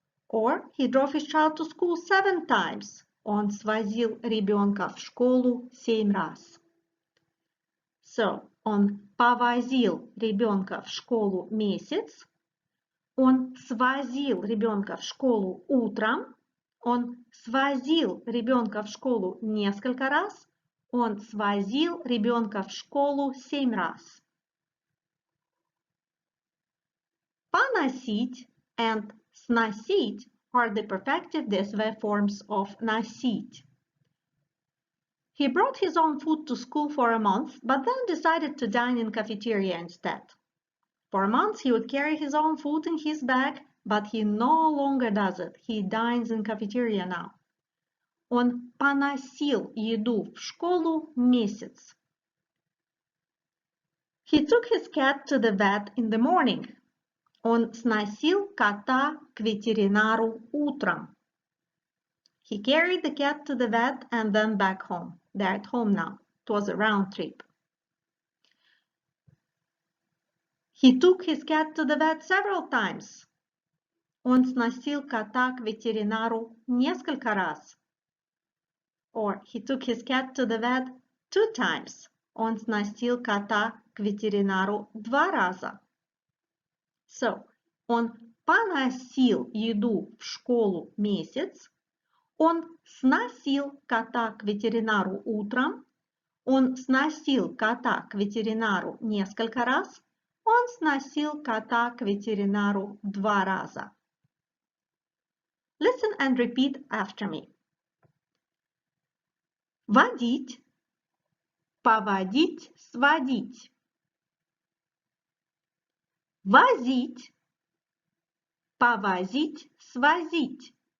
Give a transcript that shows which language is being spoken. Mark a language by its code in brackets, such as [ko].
[en] Or he drove his child to school 7 times. [ru] Он свозил ребенка в школу 7 раз. So, он повозил ребенка в школу месяц. Он свозил ребенка в школу утром. Он свозил ребенка в школу несколько раз. Он свозил ребенка в школу 7 раз. [en] Поносить and сносить are the perfective SV forms of носить. He brought his own food to school for a month, but then decided to dine in cafeteria instead. For a month he would carry his own food in his bag, but he no longer does it. He dines in cafeteria now. [ru] Он поносил еду в школу месяц. [en] He took his cat to the vet in the morning. [ru] Он сносил кота к ветеринару утром. [en] He carried the cat to the vet and then back home. They're at home now. It was a round trip. He took his cat to the vet several times. [ru] Он сносил кота к ветеринару несколько раз. [en] Or he took his cat to the vet 2 times. [ru] Он сносил кота к ветеринару 2 раза. So, он поносил еду в школу месяц. Он сносил кота к ветеринару утром. Он сносил кота к ветеринару несколько раз. Он сносил кота к ветеринару 2 раза. [en] Listen and repeat after me. [ru] Водить, поводить, сводить. Возить, повозить, свозить.